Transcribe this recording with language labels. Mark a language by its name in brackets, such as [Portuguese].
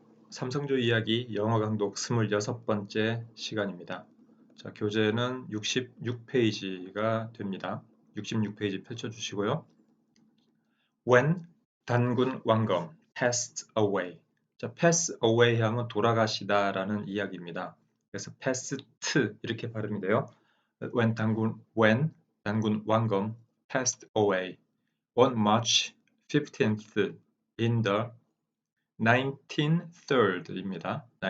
[Korean] 삼성조 이야기 영어 강독 26번째 시간입니다. 자, 교재는 66페이지가 됩니다. 66페이지 펼쳐주시고요. [English] When 단군 왕검 passed away. [Korean] 자, pass away 하면 돌아가시다 라는 이야기입니다. 그래서 passed 이렇게 발음이 돼요. [English] when 단군 왕검 passed away on March 15th in the 93rd [Korean] 입니다.